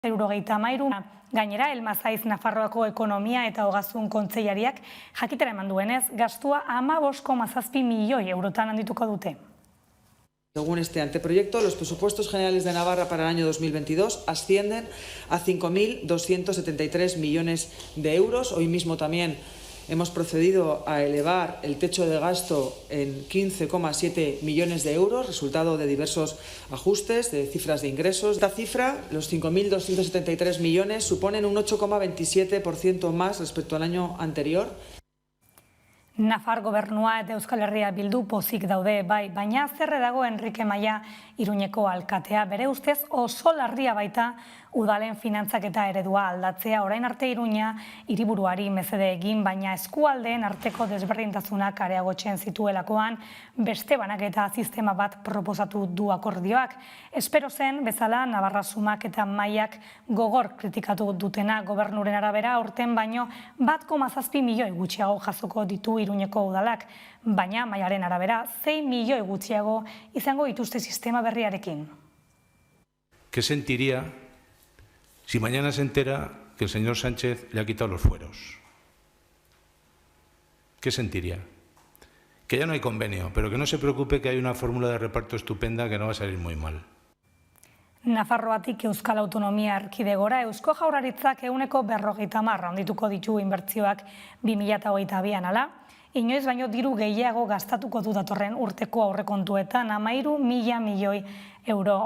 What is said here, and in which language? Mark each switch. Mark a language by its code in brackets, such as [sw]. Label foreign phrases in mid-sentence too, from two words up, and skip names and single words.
[eu] €73. Gainera, Elmazaiz Nafarroako ekonomia eta ogasun kontseilariak jakitera eman duenez, gastua 15,7 milioi eurotan handituko dute. [es] Según este anteproyecto, los presupuestos generales de Navarra para el año 2022 ascienden a 5.273 millones de euros. Hoy mismo también hemos procedido a elevar el techo de gasto en 15,7 millones de euros, resultado de diversos ajustes de cifras de ingresos. Esta cifra, los 5.273 millones, suponen un 8,27% más respecto al año anterior. [eu] Nafar gobernua eta Euskal Herria Bildu pozik daude bai, baina zerre dago Enrique Maia Iruñeko alkatea. Bere ustez oso larria baita udalen finantzaketa eredua aldatzea. Orain arte Iruña hiriburuari mesede egin, baina eskualdeen arteko desberdintasunak areagotzen zituelakoan beste banaketa sistema bat proposatu du akordioak. Espero zen bezala Navarra Sumak eta Maiak gogor kritikatu dutena gobernuren arabera aurten baino 1,7 milioi gutxiago jasoko ditu Iruñeko udalak, baina Maiaren arabera 6 milioi gutxiago izango dituzte sistema berriarekin. [es] ¿Qué sentiría si mañana se entera que el señor Sánchez le ha quitado los fueros? ¿Qué sentiría? Que ya no hay convenio, pero que no se preocupe que hay una fórmula de reparto estupenda que no va a salir muy mal. [eu] Nafarroatik Euskal Autonomia Erkidegora Eusko Jaurlaritzak 150 handituko ditu inbertsioak 2022an ala. Inoiz baino diru gehiago gastatuko du datorren urteko aurrekontuetan 13.000 milioi euro.